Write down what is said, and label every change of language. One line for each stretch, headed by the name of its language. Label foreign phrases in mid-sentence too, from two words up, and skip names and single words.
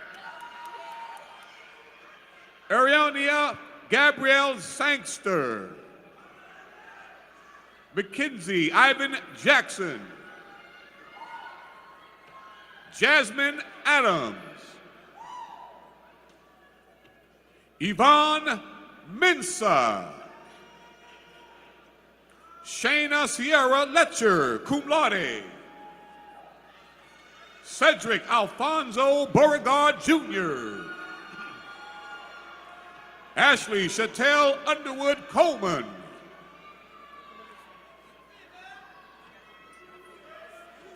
English: Ariania Gabrielle Sangster. Mackenzie Ivan Jackson. Jasmine Adams. Yvonne Mensa. Shayna Sierra Letcher,
Latin: cum laude.
English: Cedric Alfonso Beauregard Jr. Ashley Chattel Underwood Coleman.